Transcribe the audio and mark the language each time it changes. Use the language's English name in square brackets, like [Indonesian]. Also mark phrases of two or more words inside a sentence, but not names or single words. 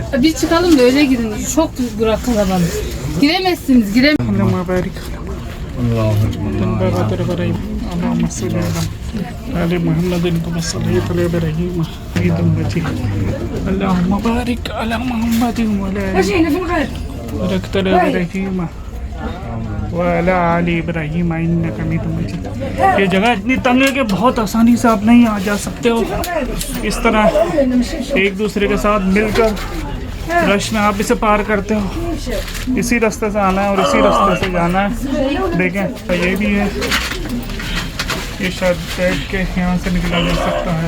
[Turkish] Biz çıkalım da öyle gidin. Çok bırakın kalabalık. Giremezsiniz, giremezsiniz. [Arabic] اللهم بارك. اللهم صل على آل محمد كما صليت على إبراهيم حميد مجيد. اللهم بارك على محمد وعلى آل باركت على إبراهيم وعلى آل إبراهيم إنك حميد مجيد. [Hindi] ये जगह इतनी तंग है कि बहुत आसानी से आप नहीं आ जा सकते हो। इस तरह एक दूसरे के साथ मिलकर रश में आप इसे पार करते हो। इसी रास्ते से आना है और इसी रास्ते से जाना है। देखें तो ये भी है, ये शायद बैठ के यहाँ से निकला जा सकता है।